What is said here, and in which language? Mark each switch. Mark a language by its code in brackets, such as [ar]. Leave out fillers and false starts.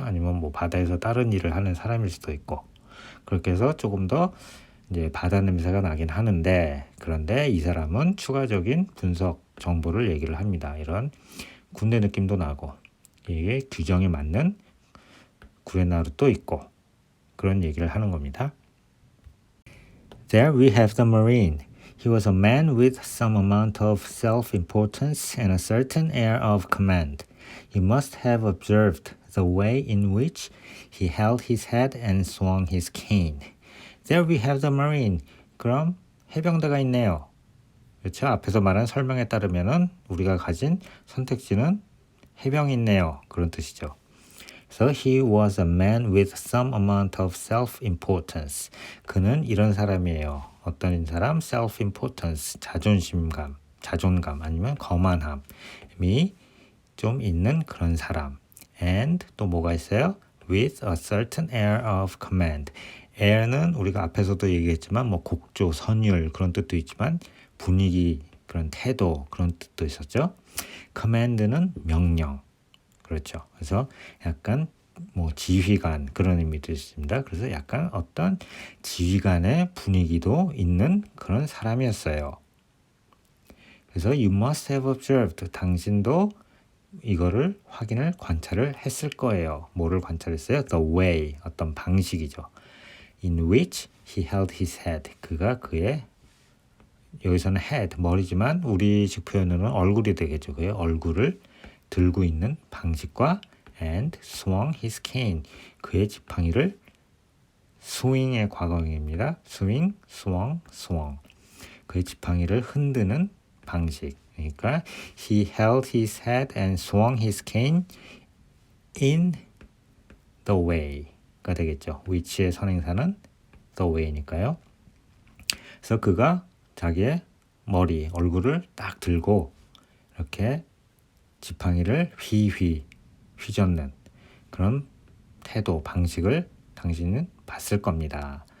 [ko] 아니면 뭐 바다에서 다른 일을 하는 사람일 수도 있고 그렇게 해서 조금 더 이제 바다 냄새가 나긴 하는데 그런데 이 사람은 추가적인 분석 정보를 얘기를 합니다. 이런 군대 느낌도 나고 이게 규정에 맞는 구렛나룻도 있고 그런 얘기를 하는 겁니다. [en] There we have the Marine. He was a man with some amount of self-importance and a certain air of command. You must have observed the way in which he held his head and swung his cane. There we have the Marine. [ko] 그럼 해병대가 있네요. 그렇죠? 앞에서 말한 설명에 따르면은 우리가 가진 선택지는 해병이 있네요. 그런 뜻이죠. [en] So he was a man with some amount of self-importance. [ko] 그는 이런 사람이에요. 어떤 사람? self-importance, 자존감 아니면 거만함이 좀 있는 그런 사람. And 또 뭐가 있어요? [en] With a certain air of command. [ko] air는 우리가 앞에서도 얘기했지만 뭐 곡조, 선율 그런 뜻도 있지만 분위기, 그런 태도 그런 뜻도 있었죠. command는 명령. 그렇죠. 그래서 약간 뭐 지휘관 그런 의미도 있습니다. 그래서 약간 어떤 지휘관의 분위기도 있는 그런 사람이었어요. 그래서 [en] you must have observed. [ko] 당신도 이거를 관찰을 했을 거예요. 뭐를 관찰했어요? [en] The way, [ko] 어떤 방식이죠. [en] In which he held his head. [ko] 그가 그의 여기서는 head, 머리지만 우리식 표현으로는 얼굴이 되겠죠. 그의 얼굴을 들고 있는 방식과 [en] and swung his cane. [ko] 그의 지팡이를 swing의 과거형입니다. [en] swing, swung. [ko] 그의 지팡이를 흔드는 방식. 그러니까 [en] he held his head and swung his cane in the way [ko] 가 되겠죠. which의 선행사는 the way니까요. 그래서 그가 자기의 얼굴을 딱 들고 이렇게 지팡이를 휘젓는 그런 태도, 방식을 당신은 봤을 겁니다.